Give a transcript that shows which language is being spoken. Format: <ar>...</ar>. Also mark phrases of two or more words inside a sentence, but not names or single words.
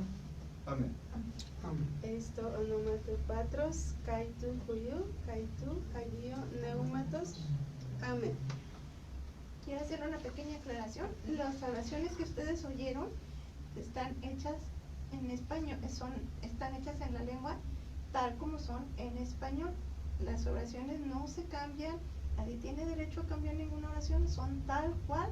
<es>Amén. Amén.</es> <el>Εις το όνομα του πατρός, και του υιού, και του αγίου πνεύματος.</el> <es>Amén. Quiero hacer una pequeña aclaración. Las oraciones que ustedes oyeron están hechas en español, están hechas en la lengua tal como son en español. Las oraciones no se cambian, nadie tiene derecho a cambiar ninguna oración, son tal cual.</es>